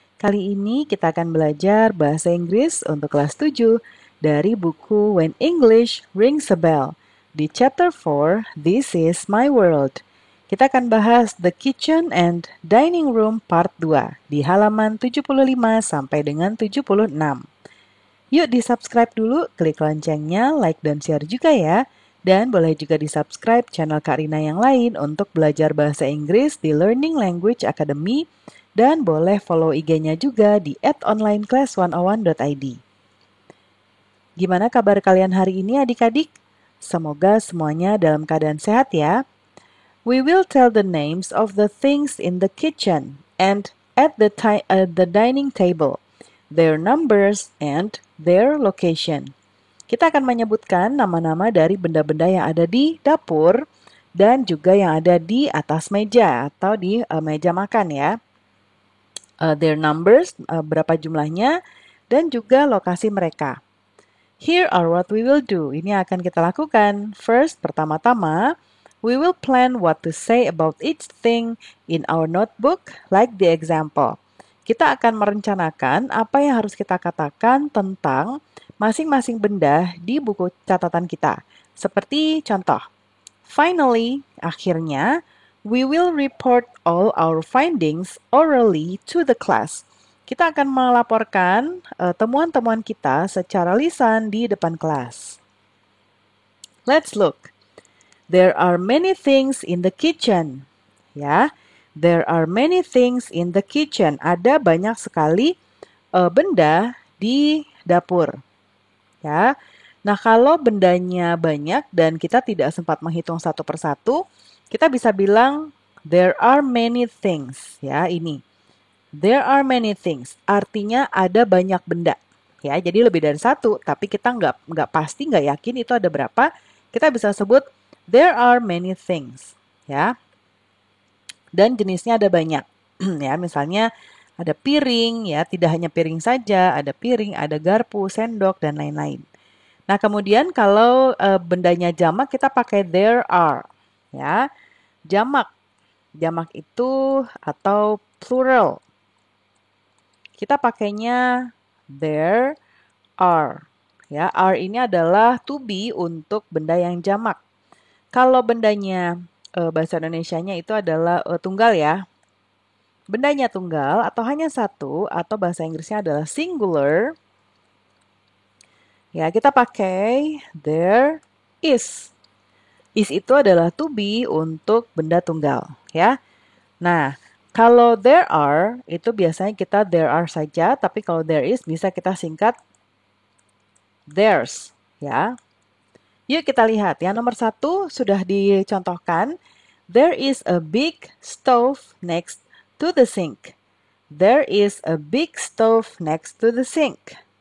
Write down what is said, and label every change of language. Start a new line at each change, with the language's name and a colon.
Indonesian: Kali ini kita akan belajar bahasa Inggris untuk kelas 7 dari buku When English Rings a Bell. Di chapter 4, This is My World. Kita akan bahas The Kitchen and Dining Room part 2 di halaman 75 sampai dengan 76. Yuk di-subscribe dulu, klik loncengnya, like dan share juga ya. Dan boleh juga di-subscribe channel Kak Rina yang lain untuk belajar bahasa Inggris di Learning Language Academy. Dan boleh follow IG-nya juga di @onlineclass101.id. Gimana kabar kalian hari ini adik-adik? Semoga semuanya dalam keadaan sehat ya.
English: We will tell the names of the things in the kitchen and at the dining table, their numbers and their location.
Indonesian: Kita akan menyebutkan nama-nama dari benda-benda yang ada di dapur dan juga yang ada di atas meja atau di meja makan ya.
English: Their numbers,
Indonesian: berapa jumlahnya, dan juga lokasi mereka.
English: Here are what we will do.
Indonesian: Ini akan kita lakukan.
English: First,
Indonesian: pertama-tama,
English: we will plan what to say about each thing in our notebook, like the example.
Indonesian: Kita akan merencanakan apa yang harus kita katakan tentang masing-masing benda di buku catatan kita. Seperti contoh,
English: finally,
Indonesian: akhirnya,
English: we will report all our findings orally to the class.
Indonesian: Kita akan melaporkan temuan-temuan kita secara lisan di depan kelas.
English: Let's look. There are many things in the kitchen. Ya, there are many things in the kitchen.
Indonesian: Ada banyak sekali benda di dapur. Ya. Nah, kalau bendanya banyak dan kita tidak sempat menghitung satu persatu, kita bisa bilang
English: there are many things.
Indonesian: Ya, ini.
English: There are many things.
Indonesian: Artinya ada banyak benda. Ya, jadi lebih dari satu, tapi kita nggak pasti, nggak yakin itu ada berapa. Kita bisa sebut
English: there are many things.
Indonesian: Ya. Dan jenisnya ada banyak. Ya, misalnya ada piring, ya, tidak hanya piring saja, ada piring, ada garpu, sendok, dan lain-lain. Nah, kemudian kalau bendanya jamak, kita pakai there are. Ya, jamak. Jamak itu atau plural. Kita pakainya there are. Ya, are ini adalah to be untuk benda yang jamak. Kalau bendanya bahasa Indonesianya itu adalah tunggal ya. Bendanya tunggal atau hanya satu atau bahasa Inggrisnya adalah singular. Ya, kita pakai there is. Is itu adalah to be untuk benda tunggal, ya. Nah, kalau there are, itu biasanya kita there are saja, tapi kalau there is bisa kita singkat there's, ya. Yuk kita lihat, yang nomor 1 sudah dicontohkan.
English: There is a big stove next to the sink. There is a big stove next to the sink.